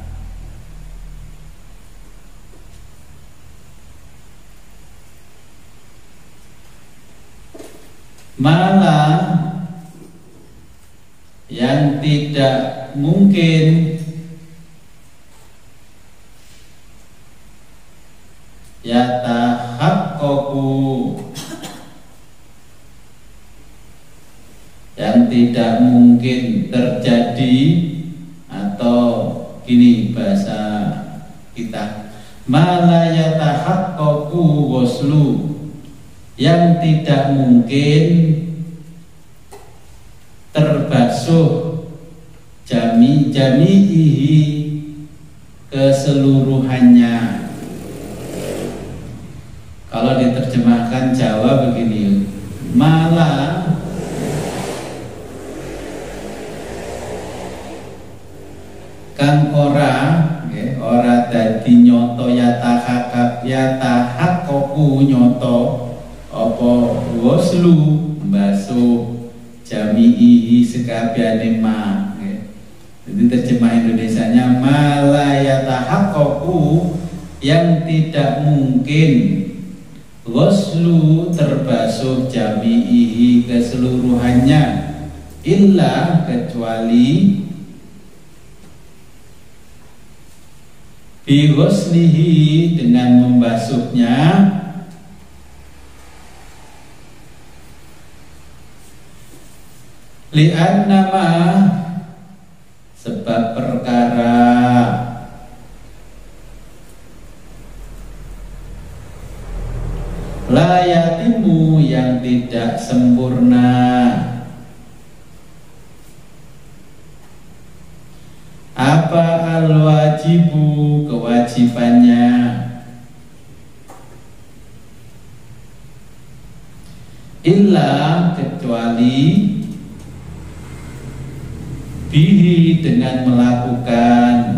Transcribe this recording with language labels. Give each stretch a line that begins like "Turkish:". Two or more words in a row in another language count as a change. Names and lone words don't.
Indonesian: Malah yang tidak mungkin yatahaqqaqu, yang tidak mungkin terjadi, atau gini bahasa kita,
Arabic: ما لا يتحقق غسل,
Indonesian: yang tidak mungkin terbasuh jami'ihi keseluruhannya. Kalau diterjemahkan Jawa begini,
Javanese: malah kang ora dadi nyoto yatahaqqaqu nyoto apa ghuslu mbasuh jami'ihi sekabehane ma.
Indonesian: Jadi terjemah Indonesianya
Arabic: ما لا يتحقق,
Indonesian: yang tidak mungkin ghuslu terbasuh jami'ihi keseluruhannya, illa kecuali
Arabic: بغسله
Indonesian: dengan membasuhnya, li'annama sebab perkara
Arabic: لا يتم
Indonesian: yang tidak sempurna, apa al-wajibu kewajibannya, illa kecuali bihi dengan melakukan,